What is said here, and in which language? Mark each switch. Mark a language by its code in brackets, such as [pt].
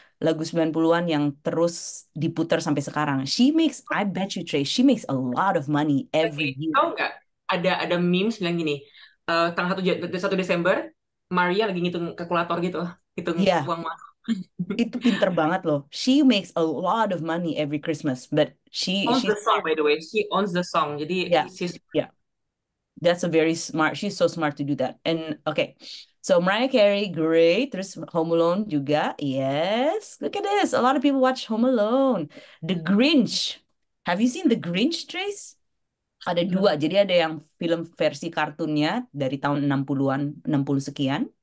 [id] Lagu 90-an yang terus diputar sampai sekarang. [en] I bet you, Trace, she makes a lot of money every year. [id] Tahu nggak? Ada memes bilang gini, tanggal 1 Desember, Maria lagi ngitung kalkulator gitu, hitung uang masuk. Itu pinter banget loh. [en] She makes a lot of money every Christmas, but she's the song, by the way. She owns the song. Jadi yeah. That's a very smart. She's so smart to do that. And okay, so Mariah Carey, great. Terus Home Alone juga, yes. Look at this. A lot of people watch Home Alone. The Grinch. Have you seen The Grinch, Trace? [id] Ada 2. Jadi ada yang film versi kartunnya dari tahun 60-an, 60 sekian.